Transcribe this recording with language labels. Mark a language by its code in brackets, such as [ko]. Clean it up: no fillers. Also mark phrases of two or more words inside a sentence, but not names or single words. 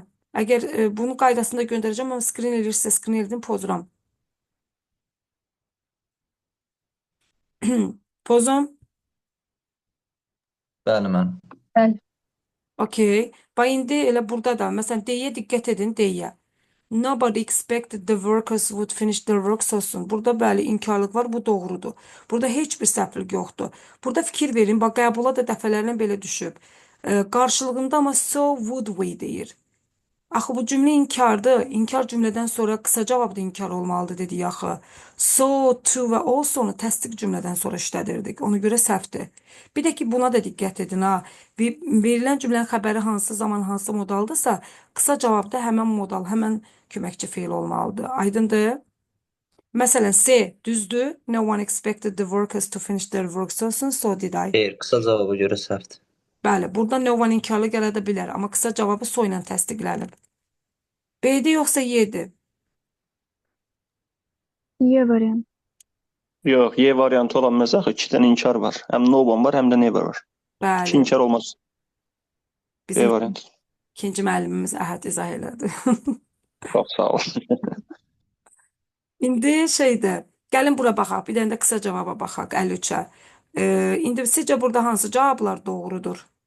[az] Əgər bunu qaydasında göndərəcəm, amma screen elirsə screen elədim, pozuram. Pozum. Bəli, mən. Bəli. Okay. Bax indi elə burada da məsələn D-yə diqqət edin, D-yə. [en] Nobody expected the workers would finish their work so soon. [az] Burada bəli inkarlıq var, bu doğrudur. Burada heç bir səhvlik yoxdur. Burada fikir verin, bax qəbula da dəfələrlə belə düşüb. Qarşılığında amma [en] so would we [az] deyir. Axı bu cümlə inkardır. İnkar cümlədən sonra qısa cavab da inkar olmalıdır dedik axı. So, to və also'nu təsdiq cümlədən sonra işlədirdik. Ona görə səhvdir. Bir də ki, buna da diqqət edin, ha. Verilən cümlənin xəbəri hansı zaman, hansı modaldırsa, qısa cavabda həmən modal, həmən köməkçi feil olmalıdır. Aydındır? Məsələn, C düzdür. [en] No one expected the workers to finish their work so soon, so did I. [az] Xeyr, qısa cavaba görə səhvdir. Bəli, burada [en] no one [az] inkarlı gələ də bilər, amma qısa cavabı so ilə təsdiqlənib. B-dir yoxsa Y-dir? Y variant. Yox, Y variantı olan məzəx 2 dənə inkar var. Həm [en] no one [az] var, həm də never var. 2 Bəli. inkar olmaz. B Bizim variantı. ikinci müəllimimiz Əhəd izah elədi. Çox sağ ol. İndi şeydə, gəlin bura baxaq. Bir dənə də qısa cavaba baxaq 53-ə. İndi sizcə burada hansı cavablar doğrudur?